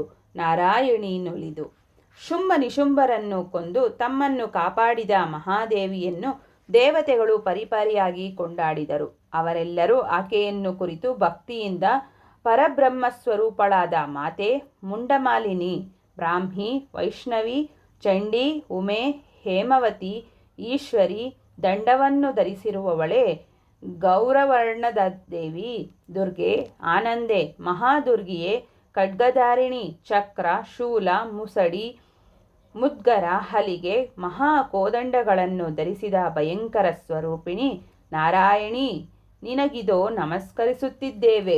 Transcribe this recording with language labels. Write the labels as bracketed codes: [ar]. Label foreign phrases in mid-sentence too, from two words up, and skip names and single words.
[kn] ನಾರಾಯಣಿ ನುಲಿದು ಶುಂಭ ನಿಶುಂಭರನ್ನು ಕೊಂದು ತಮ್ಮನ್ನು ಕಾಪಾಡಿದ ಮಹಾದೇವಿಯನ್ನು ದೇವತೆಗಳು ಪರಿಪರಿಯಾಗಿ ಕೊಂಡಾಡಿದರು. ಅವರೆಲ್ಲರೂ ಆಕೆಯನ್ನು ಕುರಿತು ಭಕ್ತಿಯಿಂದ ಪರಬ್ರಹ್ಮಸ್ವರೂಪಳಾದ ಮಾತೆ, ಮುಂಡಮಾಲಿನಿ, ಬ್ರಾಹ್ಮಿ, ವೈಷ್ಣವಿ, ಚಂಡಿ, ಉಮೆ, ಹೇಮವತಿ, ಈಶ್ವರಿ, ದಂಡವನ್ನು ಧರಿಸಿರುವವಳೇ, ಗೌರವರ್ಣದ ದೇವಿ, ದುರ್ಗೆ, ಆನಂದೆ, ಮಹಾದುರ್ಗಿಯೇ, ಖಡ್ಗಧಾರಿಣಿ, ಚಕ್ರ, ಶೂಲ, ಮುಸಡಿ, ಮುದ್ಗರ, ಹಲಿಗೆ, ಮಹಾ ಕೋದಂಡಗಳನ್ನು ಧರಿಸಿದ ಭಯಂಕರ ಸ್ವರೂಪಿಣಿ ನಾರಾಯಣಿ, ನಿನಗಿದೋ ನಮಸ್ಕರಿಸುತ್ತಿದ್ದೇವೆ.